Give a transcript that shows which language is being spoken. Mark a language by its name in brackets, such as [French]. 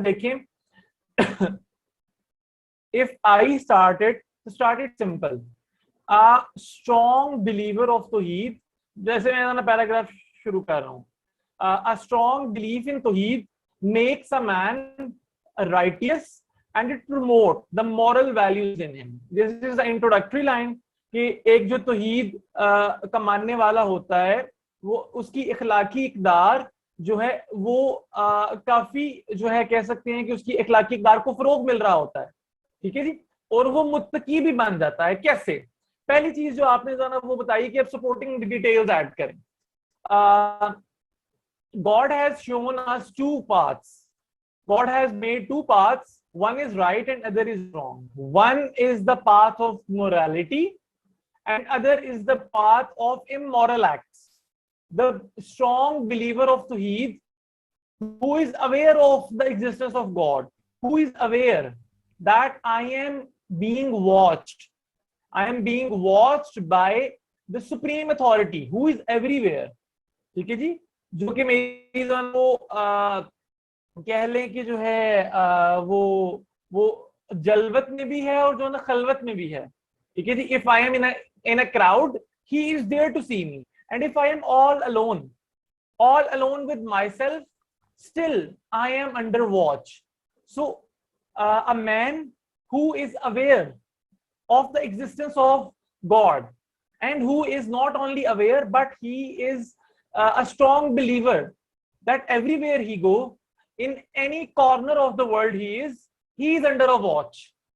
[Urdu] دیکھیں [English] if I started simple, a strong believer of Tawheed, [Urdu] جیسے میں اپنا پیراگراف شروع کر رہا ہوں, [English] a strong belief in Tawheed makes a man righteous and it promotes the moral values in him. This is the introductory line [Urdu] کہ ایک جو توحید کا ماننے والا ہوتا ہے وہ اس کی اخلاقی اقدار جو ہے وہ کافی جو ہے کہہ سکتے ہیں کہ اس کی اخلاقی اقدار کو فروغ مل رہا ہوتا ہے. ٹھیک ہے جی. اور وہ متقی بھی بن جاتا ہے. کیسے؟ پہلی چیز جو آپ نے جو ہے نا وہ بتائی کہ اب [English] supporting details [Urdu] ایڈ کریں. [English] God has shown us two paths. God has made two paths. One is right and other is wrong. One is the path of morality and other is the path of immoral acts. The strong believer of Tawheed, who is aware of the existence of God, who is aware that I am being watched. I am being watched by the supreme authority who is everywhere. [Urdu] ٹھیک ہے جی. جو کہ میری وہ کہہ لیں کہ جو ہے وہ جلوت میں بھی ہے اور جو نا خلوت میں بھی ہے. ٹھیک ہے جی. [English] if I am in a crowd, he is there to see me, and if I am all alone with myself, still I am under watch. So a man who is aware of the existence of God and who is not only aware but he is a strong believer that everywhere he go, in any corner of the world he is under a watch.